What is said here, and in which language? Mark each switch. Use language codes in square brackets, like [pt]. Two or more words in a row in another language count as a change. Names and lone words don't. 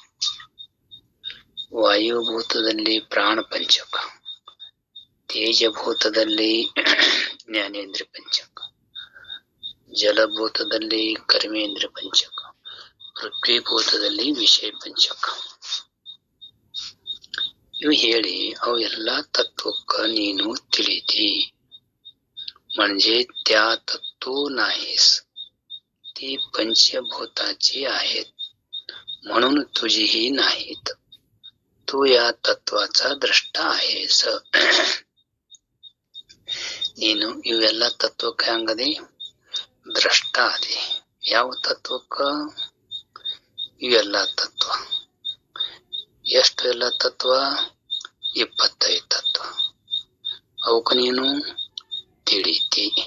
[kn] ವಾಯುಭೂತದಲ್ಲಿ ಪ್ರಾಣ ಪಂಚಕ, ತೇಜಭೂತದಲ್ಲಿ ಜ್ಞಾನೇಂದ್ರ ಪಂಚಕ, ಜಲಭೂತದಲ್ಲಿ ಕರ್ಮೇಂದ್ರ ಪಂಚಕ, ಪೃಥ್ವಿಭೂತದಲ್ಲಿ ವಿಷಯ ಪಂಚಕ. ಇವು ಹೇಳಿ ಅವು ಎಲ್ಲಾ तत्वಕ್ಕ ನೀನು ತಿಳಿದಿ. [mr] म्हणजे त्या तत्व नाहीस, ती पंचभूताची आहेत म्हणून तुझीही नाहीत. तू या तत्वाचा द्रष्टा आहेस. [kn] ನೀನು ಇವೆಲ್ಲ ತತ್ವಕ್ಕೆ ಹಂಗದೆ ದ್ರಷ್ಟ ಅದಿ. ಯಾವ ತತ್ವಕ್ಕ? ಇವೆಲ್ಲ ತತ್ವ. ಎಷ್ಟು ಎಲ್ಲ ತತ್ವ? 25 ತತ್ವ. ಅವಕ್ಕ ನೀನು ತಿಳಿತಿ.